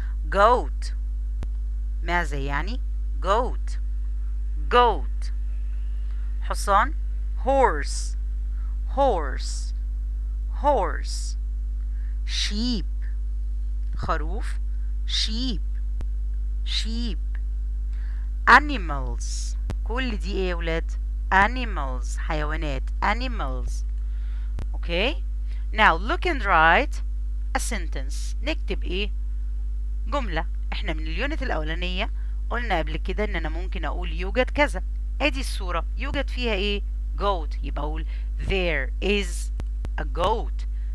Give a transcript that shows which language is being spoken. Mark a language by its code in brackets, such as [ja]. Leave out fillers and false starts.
[ar] goat معزة يعني goat حصان. [en] horse sheep خروف. [ar] sheep animals كل دي ايه يا ولاد؟ animals حيوانات. [en] animals. okay. now look and write a sentence. [ar] نكتب ايه؟ جملة. احنا من اليونت الأولانية قلنا قبل كده ان انا ممكن اقول يوجد كذا. ادي الصورة يوجد فيها ايه؟ goat. يبقى اقول [en] there is a goat.